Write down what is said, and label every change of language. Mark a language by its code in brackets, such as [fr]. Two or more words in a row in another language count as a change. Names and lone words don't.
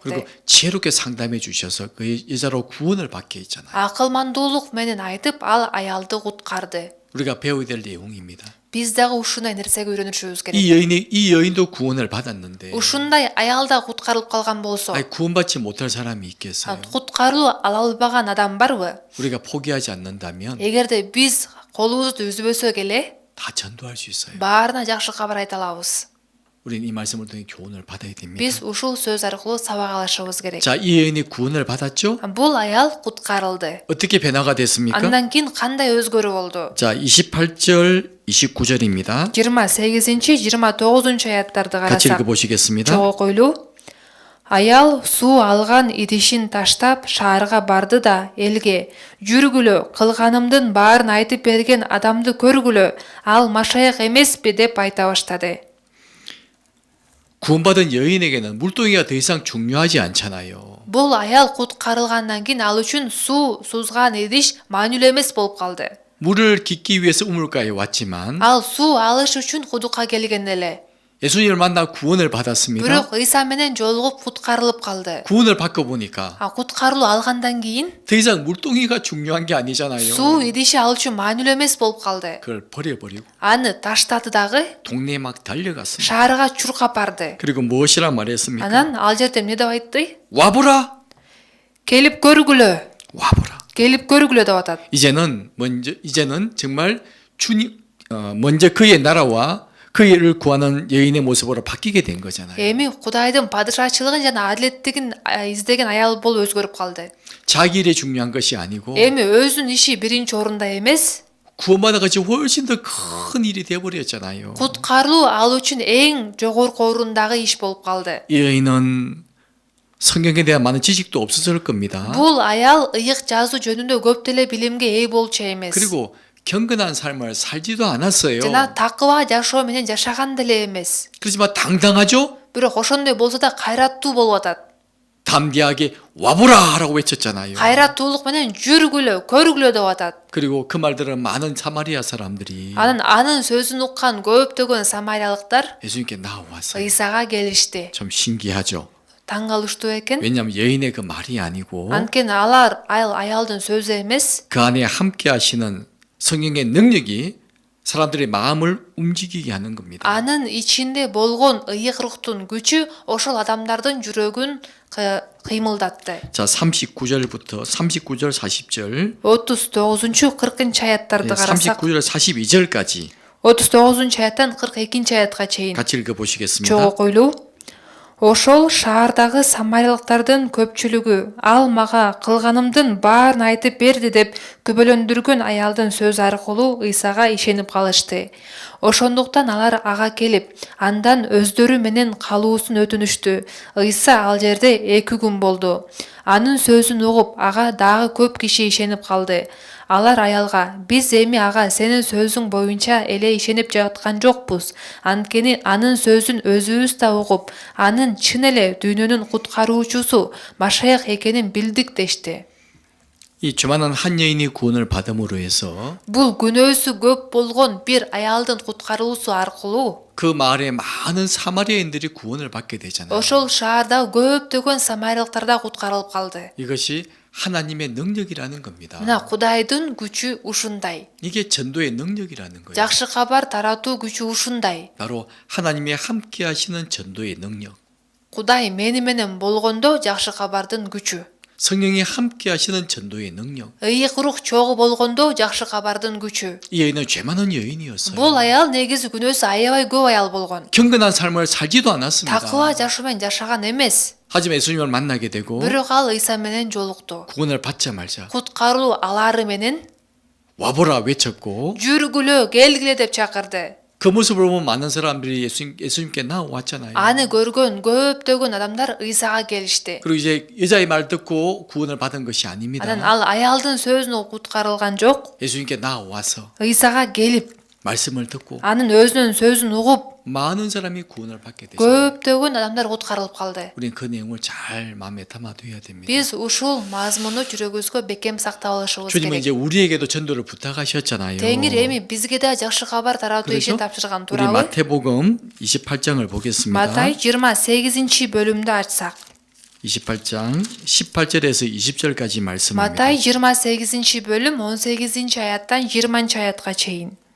[ko] 그리고 지혜롭게 상담해 주셔서 그 여자로 구원을 받게 했잖아요. [ky] Акылмандуулук менен айтып, ал аялды куткарды. [ko] 우리가 배워야 될 내용입니다. [ky] Биз дагы ушундай нерсеге үйрөнүшүбүз керек. [ko] 이 여인도 구원을 받았는데 [ky] Ушундай аял да куткарылып калган болсо, [ko] 아니, 구원받지 못할 사람이 있겠어요? [ky] куткарылуу ала албаган адам барбы? [ko] 우리가 포기하지 않는다면 [ky] Эгерде биз колубузду үзбөсөк эле, [ko] 다 전도할 수 있어요. [ky] баарына жакшы кабар айта алабыз. [ko] 우리는 이 말씀을 통해 교훈을 받아야 됩니다. [ky] Биз ушул сөз аркылуу сабак алышыбыз керек. [ko] 자, 이 여인이 구원을 받았죠? [ky] Бул аял куткарылды. [ko] 어떻게 변화가 됐습니까? [ky] Андан кийин кандай өзгөрүү болду? [ko] 자, 28절, 29절입니다. [ky] 28-29 аяттарды [ko] 같이 [ky] карасак, [ko] 읽어보시겠습니다. [ky] чогуу койлуу. Аял суу алган идишин таштап шаарга барды да элге жүргүлө, кылганымдын баарын айтып берген адамды көргүлө, ал Машаяк эмеспи деп айта баштады. [ko] 구원받은 여인에게는 물동이가 더 이상 중요하지 않잖아요. [ky] Бул аял куткарылгандан кийин ал үчүн суу сузган идиш маанилүү эмес болуп калды. [ko] 물을 깃기 위해서 우물가에 왔지만 [ky] Ал суу алыш үчүн кудукка келген эле. [ko] 예수님을 만나 구원을 받았습니다. [ky] Бирок Иса менен жолугуп куткарылып калды. [ko] 구원을 받고 보니까 [ky] Куткарылуу алгандан кийин [ko] 더 이상 물동이가 중요한 게 아니잖아요. [ky] суу идиши ал үчүн маанилүү эмес болуп калды. [ko] 그걸 버려버리고 [ky] Аны таштады дагы [ko] 동네에 막 달려갔습니다. [ky] шаарга чуркап барды. [ko] 그리고 무엇이라 말했습니까? [ky] Анан ал жерде эмне деп айтты? [ko] 와보라! [ky] Келип көргүлө. [ko] 와보라! [ky] Келип көргүлө деп атат. [ko] 이제는 정말 주님 먼저 그의 나라와 그를 구하는 여인의 모습으로 바뀌게 된 거잖아요. [ky] Эми Кудайдын падышачылыгын жана адилеттигин издеген аял болуп өзгөрүп калды. [ko] 자기 일이 중요한 것이 아니고 [ky] Эми өзүнүн иши биринчи орунда эмес, [ko] 구원받은 것이 훨씬 더 큰 일이 되어버렸잖아요. [ky] куткарылуу ал үчүн эң жогорку орундагы иш болуп калды. [ko] 이 여인은 성경에 대한 많은 지식도 없었을 겁니다. [ky] Бул аял ыйык жазуу жөнүндө көп деле билимге ээ болчу эмес. [ko] 그리고 경건한 삶을 살지도 않았어요. [ky] жана такыба жашоо менен жашаган деле эмес. [ko] 그렇지만 당당하죠? [ky] Бирок ошондой болсо да кайраттуу болуп атат. [ko] 담대하게 와보라라고 외쳤잖아요. [ky] кайраттуулук менен жүргүлө, көргүлө деп атат. [ko] 그리고 그 말들은 많은 사마리아 사람들이 [ky] Анын сөзүн уккан көптөгөн самариялыктар [ko] 예수님께 나와서 [ky] ыйсага келишти. [ko] 좀 신기하죠. [ky] Таң калыштуу экен. [ko] 왜냐하면 여인의 그 말이 아니고 [ky] Анткени алар аялдын сөзү эмес, [ko] 그 안에 함께 하시는 성령의 능력이 사람들의 마음을 움직이게 하는 겁니다. [ky] анын ичинде болгон ыйык рухтун күчү ошол адамдардын жүрөгүн кыймылдатты. [ko] 자, 39절부터 39절 40절 [ky] 39-40 аяттарды карасак, [ko] 39절 42절까지 [ky] 39 аяттан 42 аятка чейин [ko] 같이 읽어 보시겠습니다. [ky] чогуу койлуу. Ошол шаардагы самариялыктардын көпчүлүгү ал мага кылганымдын баарын айтып берди деп күбөлөндүргөн аялдын сөзү аркылуу ыйсага ишенип калышты. Ошондуктан алар ага келип, андан өздөрү менен калуусун өтүнүштү. Ыйса ал жерде 2 күн болду. Анын сөзүн угуп, ага дагы көп киши ишенип калды. Алар аялга: "Биз эми ага сенин сөзүң боюнча эле ишенип жаткан жокпуз. Анткени анын сөзүн өзүбүз да угуп, анын чын эле дүйнөнүн куткаруучусу Машаяк экенин билдик" дешти. [ko] 이 주만한 한 여인이 구원을 받음으로 해서 [ky] Бул күнөөсү көп болгон бир аялдын куткарылуусу аркылуу [ko] 그 마을에 많은 사마리아인들이 구원을 받게 되잖아요. [ky] ошол шаардагы көптөгөн самариялыктар да куткарылып калды. [ko] 이것이 하나님의 능력이라는 겁니다. [ky] Мына Кудайдын күчү ушундай. [ko] 이게 전도의 능력이라는 거예요. [ky] Жакшы кабар таратуу күчү ушундай. [ko] 바로 하나님의 함께 하시는 전도의 능력. [ky] Кудай мени менен болгондо жакшы кабардын күчү. [ko] 성령이 함께 하시는 전도의 능력. [ky] Ыйык рух чогуу болгондо жакшы кабардын күчү. [ko] 이 여인은 죄 많은 여인이었어요. [ky] Бул аял негизи күнөөсү аябай көп аял болгон. [ko] 경건한 삶을 살지도 않았습니다. [ky] Такыла жашоомен жашаган эмес. [ko] 하지만 예수님을 만나게 되고 [ky] Бирок ал ыйса менен жолукту. [ko] 구원을 받자마자 [ky] Куткаруу алары менен [ko] 와보라 외쳤고 [ky] жүргүлө, келгиле деп чакырды. [ko] 그 모습을 보면 많은 사람들이 예수님께 나왔잖아요. [ky] Аны көргөн көптөгөн адамдар ыйсага келишти. [ko] 그리고 이제 여자의 말 듣고 구원을 받은 것이 아닙니다. [ky] Анан ал аялдын сөзүн угуп куткарылган жок. [ko] 예수님께 나와서 [ky] ыйсага келип, [ko] 말씀을 듣고 [ky] анын өзүнүн сөзүн угуп, [ko] 많은 사람이 구원을 받게 됐어요. [ky] көптөгөн адамдар куткарылып калды. [ko] 우리는 그 내용을 잘 마음에 담아둬야 됩니다. [ky] Биз ушул мазмуну жүрөгүбүзгө бекем сактап алышыбыз [ko] 주님은 [ky] керек. [ko] 이제 우리에게도 전도를 부탁하셨잖아요. [ky] Теңир эми бизге да жакшы кабар таратуу ишин [ko] 그렇죠? [ky] тапшырган [ko] 우리 [ky] туурабы? [ko] 마태복음 28장을 보겠습니다. [ky] Матай 28 бөлүмдү ачсак. [ko] 28장 18절에서 20절까지 말씀입니다. [ky] Матай 28 бөлүм 18 аяттан 20 аятка чейин.